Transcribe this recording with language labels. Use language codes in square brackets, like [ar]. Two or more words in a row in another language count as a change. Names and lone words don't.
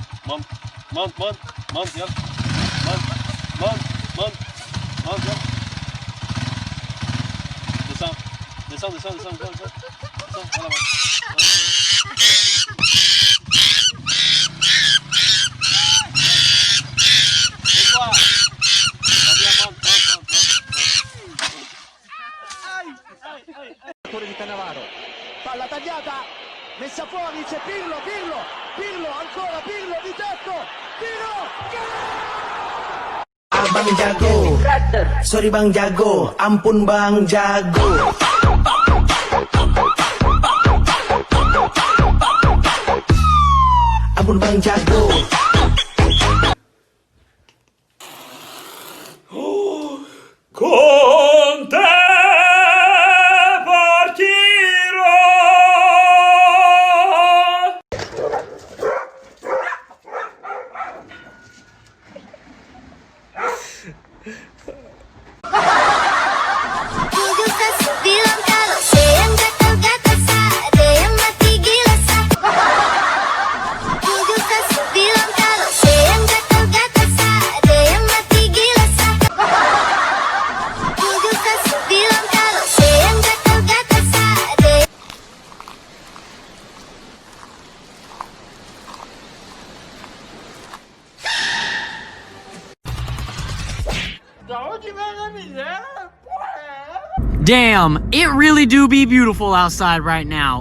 [en] Mount, mount, mount, mount, ya. Mount, mount, mount, mount, ya. Descends, descends, descends, descends, descends, descends. [fr] Voilà, voilà. [it] Di Cannavaro, palla tagliata, messa fuori, c'è Pirlo, ancora Pirlo di tetto, tiro, [id] Abang jago, sorry bang jago, ampun bang jago. Ampun bang jago. [it] Con te partirò. [id] Bilang kalau saya yang gatal-gatal ada yang mati gila bilang kalau saya yang gatal-gatal ada yang mati gila bilang kalau saya yang gatal-gatal ada. [en] Damn, it really do be beautiful outside right now.